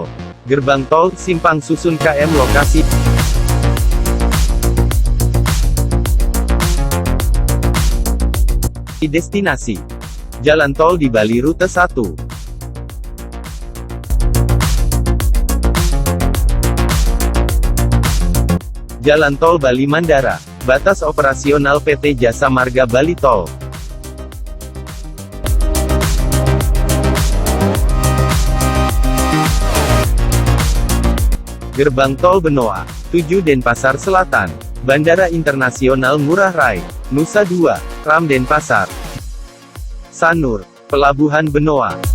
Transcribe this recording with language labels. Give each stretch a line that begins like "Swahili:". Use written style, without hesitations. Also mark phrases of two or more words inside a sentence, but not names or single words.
Indonesian: Gerbang Tol Simpang Susun KM lokasi destinasi Jalan tol di Bali rute 1. Jalan tol Bali Mandara, batas operasional PT Jasa Marga Bali Tol. Gerbang Tol Benoa 7 Denpasar Selatan, Bandara Internasional Ngurah Rai, Nusa Dua, Ram Denpasar, Sanur, Pelabuhan Benoa.